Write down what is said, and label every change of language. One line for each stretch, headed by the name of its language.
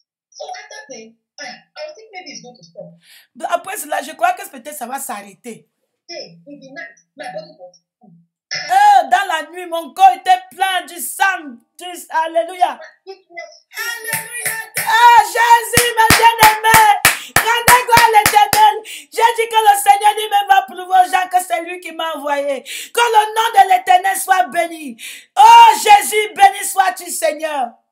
English: So after that, I was thinking maybe it's going to stop.
French: Après cela, je crois que peut-être ça va s'arrêter.
English: Hey, in the night, my body was full.
French: Dans la nuit, mon corps était plein du sang. Alléluia. Alléluia. Ah, Jésus, ma bien-aimée, rendez gloire à l'Éternel. J'ai dit que le Seigneur lui-même va prouver aux gens que c'est lui qui m'a envoyé. Que le nom de l'Éternel soit béni. Oh, Jésus, béni sois-tu, Seigneur.